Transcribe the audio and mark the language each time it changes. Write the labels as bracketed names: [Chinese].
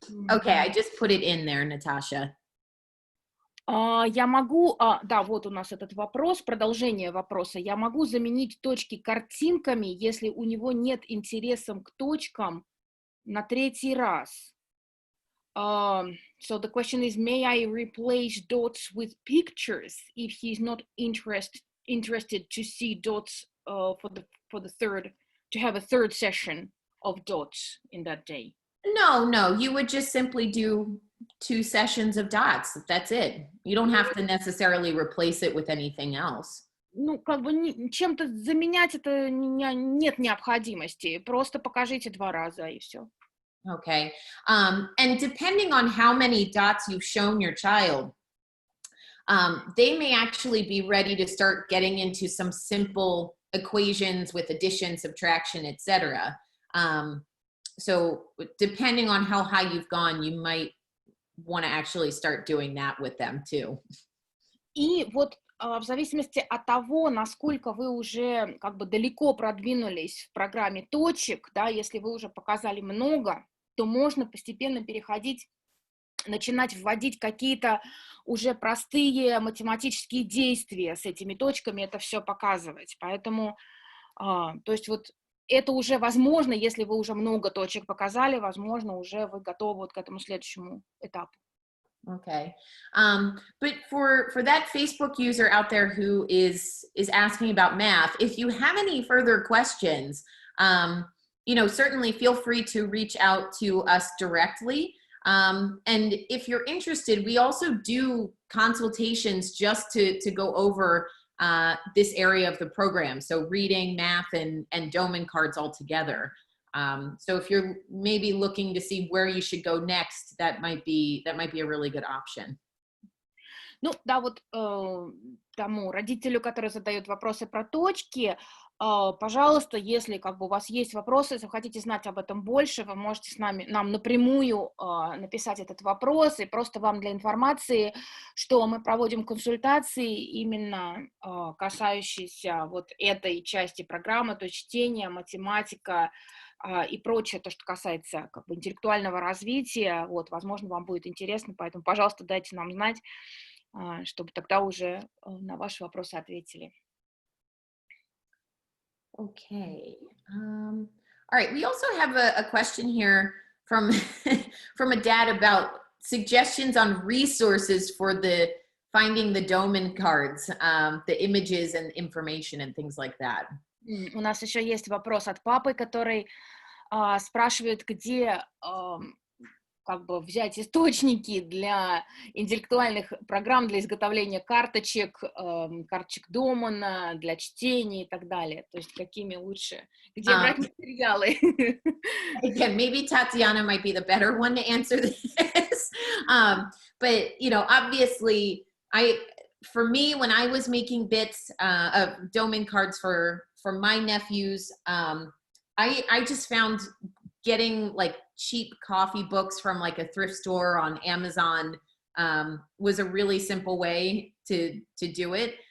[English] Okay, I just put it in there, Natasha. [Russian] Я могу, да, вот у нас этот вопрос, продолжение вопроса. Я могу заменить точки картинками, если у него нет интереса к точкам на третий раз. [English] So the question is, may I replace dots with pictures if he's not interested to see dots for the third, to have a third session of dots in that day? No, you would just simply do 2 sessions of dots. That's it. You don't have to necessarily replace it with anything else. [Russian] Ну, как бы чем-то заменять это нет необходимости. Просто покажите 2 раза и все. [English] Okay. And depending on how many dots you've shown your child, they may actually be ready to start getting into some simple equations with addition, subtraction, etc. So depending on how high you've gone, you might want to actually start doing that with them too. [Russian] И вот в зависимости от того, насколько вы уже как бы далеко продвинулись в программе точек, да, если вы уже показали много, то можно постепенно переходить, начинать вводить какие-то уже простые математические действия с этими точками, это все показывать. Поэтому, то есть вот это уже возможно, если вы уже много точек показали, возможно, уже вы готовы вот к этому следующему этапу. [English] Okay. But for that Facebook user out there who is asking about math, if you have any further questions, certainly feel free to reach out to us directly. And if you're interested, we also do consultations just to go over this area of the program. So reading, math, and Doman cards all together. So if you're maybe looking to see where you should go next, that might be a really good option. [Russian] Ну, да, вот тому родителю, который задает вопросы про точки, пожалуйста, если как бы у вас есть вопросы, если вы хотите знать об этом больше, вы можете нам напрямую написать этот вопрос, и просто вам для информации, что мы проводим консультации именно касающиеся вот этой части программы, то есть чтение, математика и прочее, то, что касается как бы интеллектуального развития, вот, возможно, вам будет интересно, поэтому, пожалуйста, дайте нам знать. чтобы тогда уже на ваши вопросы ответили. [English] Okay. All right. We also have a question here from from a dad about suggestions on resources for the finding the Doman cards, the images and information and things like that. [Russian] У нас еще есть вопрос от папы, который спрашивает, где как бы взять источники для интеллектуальных программ для изготовления карточек, карточек Домана, для чтения и так далее. То есть какими лучше, где брать материалы. [English] Again, maybe Tatiana might be the better one to answer this. But, you know, obviously, for me, when I was making bits of Doman cards for my nephews, I just found getting like cheap coffee books from like a thrift store on Amazon was a really simple way to do it.